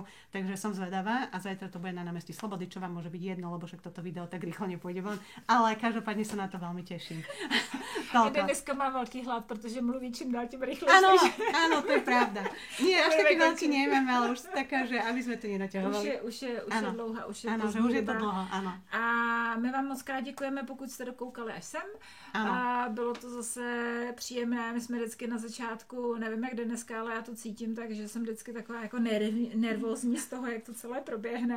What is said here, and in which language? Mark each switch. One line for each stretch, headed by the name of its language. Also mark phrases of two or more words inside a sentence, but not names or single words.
Slovak: Takže som zvedavá a zajtra to bude na námestí Slobody, čo vám môže byť jedno, lebo však toto video tak rýchlo nepôjde von. Ale každopádne sa na to veľmi teším.
Czech: Jeden dneska má
Slovak: veľký hlad, pretože
Czech: mluví čím dál tím rýchlejšie.
Slovak: Áno, to je pravda. Nie, až taký veľký nemám, ale už taká, že aby sme to nenaťahovali.
Czech: Už je dlouhá, už je že už je to dlouho, áno. A my vám moc krát děkujeme, pokud jste dokoukali až sem. Ano. A bylo to zase příjemné. My jsme vždycky na začátku, nevím jak dneska, ale já to cítím tak, že jsem vždycky taková jako nervózní z toho, jak to celé proběhne.